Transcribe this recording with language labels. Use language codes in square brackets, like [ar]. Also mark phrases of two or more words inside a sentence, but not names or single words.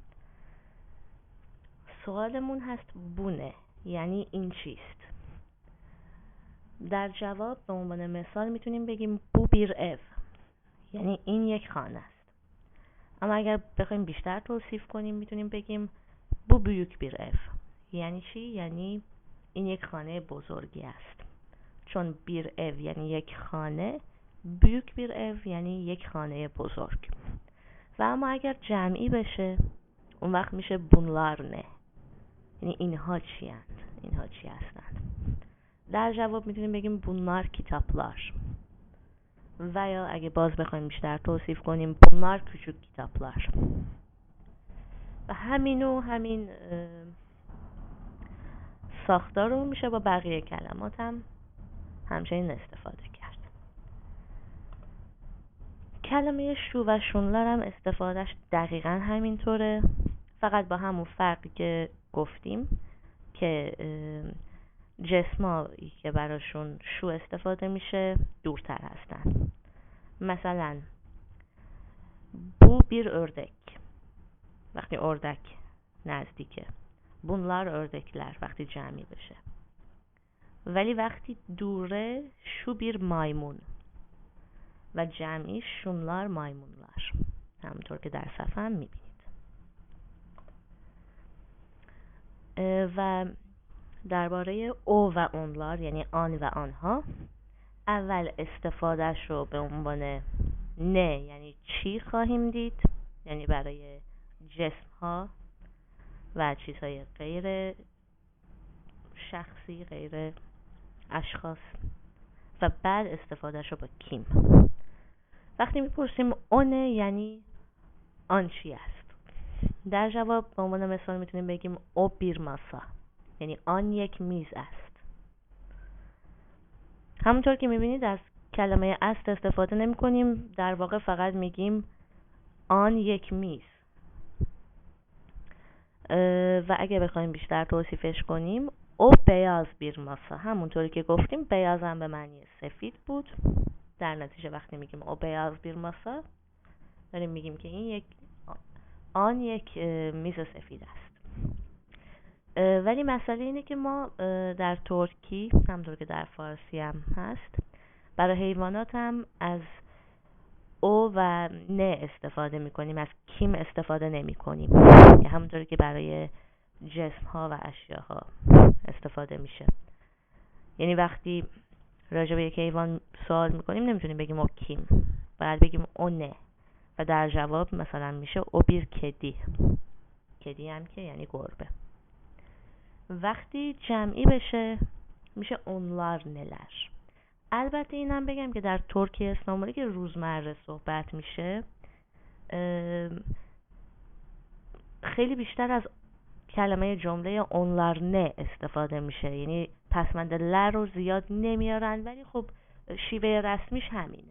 [fa] سوالمون هست [tr] bu ne [fa] یعنی این چیست. در جواب به عنوان مثال میتونیم بگیم [tr] bu bir ev [fa] یعنی این یک خانه است. اما اگر بخوایم بیشتر توصیف کنیم میتونیم بگیم [tr] bu büyük bir ev [fa] یعنی چی؟ یعنی این یک خانه بزرگی است. چون [tr] bir ev [fa] یعنی یک خانه، [tr] büyük bir ev [fa] یعنی یک خانه بزرگ. و اما اگر جمعی بشه اون وقت میشه [tr] bunlar ne [fa] یعنی اینها چی هستند، اینها چی هستند. در جواب میتونیم بگیم [tr] bunlar kitaplar. [fa] و یا اگه باز بخوایم بیشتر توصیف کنیم [tr] bunlar küçük kitaplar. [fa] و همین ساختار رو میشه با بقیه کلمات هم همچنین استفاده کرد. کلمه شو و شونلار هم استفادهش دقیقا همینطوره، فقط با همون فرقی که گفتیم که جسمایی که براشون شو استفاده میشه دورتر هستن. مثلا [tr] bu bir ördek [fa] وقتی اردک نزدیکه، [tr] bunlar ördekler [fa] وقتی جمعی بشه. ولی وقتی دوره [tr] şu bir maymun [fa] و جمعی [tr] şunlar maymunlar، [fa] همونطور که در صفحه هم میبینید. و درباره او و اونلار یعنی آن و آنها، اول استفادهش رو به عنوان نه یعنی چی خواهیم دید، یعنی برای جسم ها و چیزهای غیر شخصی، غیر اشخاص، و بعد استفادهش رو با کیم. وقتی میپرسیم [tr] o ne [fa] یعنی آن چی است، در جواب به عنوان مثال میتونیم بگیم [tr] o bir masa [fa] یعنی آن یک میز است. همونطور که میبینید از کلمه است استفاده نمی کنیم، در واقع فقط میگیم آن یک میز. و اگه بخوایم بیشتر توصیفش کنیم [tr] o beyaz bir masa, [fa] همونطوری که گفتیم بیاز هم به معنی سفید بود. در نتیجه وقتی میگیم [tr] o beyaz bir masa [fa] داریم میگیم که این آن یک میز سفید است. ولی مسئله اینه که ما در ترکی همونطور که در فارسی هم هست برای حیوانات هم از او و نه استفاده میکنیم، از کیم استفاده نمی کنیم، همونطوری که برای جسم ها و اشیاها استفاده میشه. یعنی وقتی راجع به یک حیوان سوال میکنیم نمیتونیم بگیم [tr] o kim, [fa] باید بگیم [tr] o ne [fa] و در جواب مثلا میشه [tr] o bir kedi, [fa] کدی هم که یعنی گربه. وقتی جمعی بشه میشه [tr] onlar neler. [fa] البته اینم بگم که در ترکی استانبولی که روزمره صحبت میشه خیلی بیشتر از کلمه جمله [tr] onlar ne [fa] استفاده میشه، یعنی پسمند لر رو زیاد نمیارن، ولی خب شیوه رسمیش همینه.